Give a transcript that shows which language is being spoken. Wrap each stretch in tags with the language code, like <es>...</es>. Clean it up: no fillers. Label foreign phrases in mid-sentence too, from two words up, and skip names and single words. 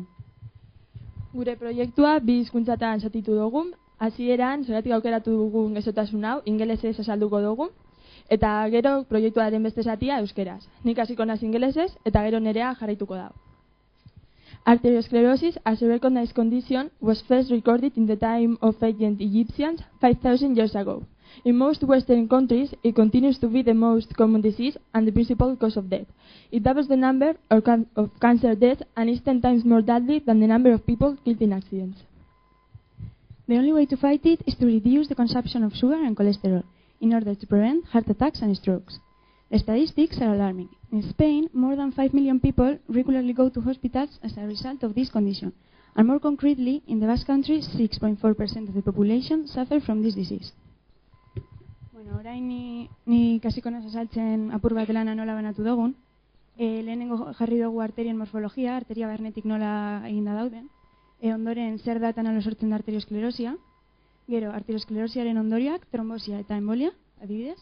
<eu>Gure proiektua bi hizkuntzatan zatitu dugu. Hasieran, zeratik aukeratu dugun gaixotasun hau, ingelesez azalduko dugu, eta gero proiektuaren beste zatia euskeraz. Nik hasiko naiz ingelesez, eta gero nerea jarraituko da.</eu> <en>Arteriosclerosis, as a recognized condition, was first recorded in the time of ancient Egyptians 5,000 years ago. In most Western countries, it continues to be the most common disease and the principal cause of death. It doubles the number of cancer deaths and is 10 times more deadly than the number of people killed in accidents. The only way to fight it is to reduce the consumption of sugar and cholesterol in order to prevent heart attacks and strokes. The statistics are alarming. In Spain, more than 5 million people regularly go to hospitals as a result of this condition, and more concretely, in the Basque Country, 6.4% of the population suffer from this disease.</en> <eu>Bueno, orain ni kasiko naz azaltzen apur bat lana nola banatu dugun. Lehenengo jarri dugu arterien morfologia, arteria barnetik nola eginda dauden. Ondoren zer da eta nola sortzen da arteriosklerosia. Gero, arteriosklerosiaren ondorioak, trombosia eta embolia, adibidez.</eu>